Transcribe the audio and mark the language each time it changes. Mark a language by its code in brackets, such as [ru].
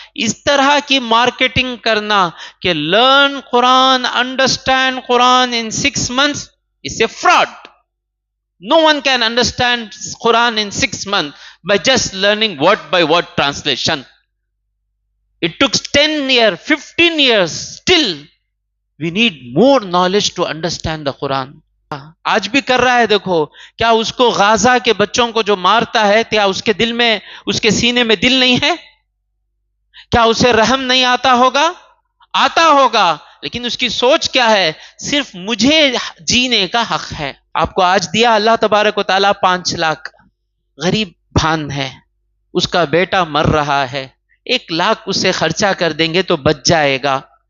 [ur] اس طرح کی مارکیٹنگ کرنا کہ [en] Learn Quran, understand Quran in 6 months is a fraud. No one can understand Quran in 6 months by just learning word by word translation. It took 10 years, 15 years. Still, we need more knowledge to understand the Quran. [ur] آج بھی کر رہا ہے. دیکھو کیا اس کو غازہ کے بچوں کو جو مارتا ہے، کیا اس کے دل میں، اس کے سینے میں دل نہیں ہے؟ کیا اسے رحم نہیں آتا ہوگا؟ آتا ہوگا، لیکن اس کی سوچ کیا ہے؟ صرف مجھے جینے کا حق ہے. آپ کو آج دیا اللہ تبارک و تعالیٰ 5 لاکھ، غریب بھان ہے، اس کا بیٹا مر رہا ہے، 1 لاکھ اس سے خرچہ کر دیں گے تو بچ جائے گا.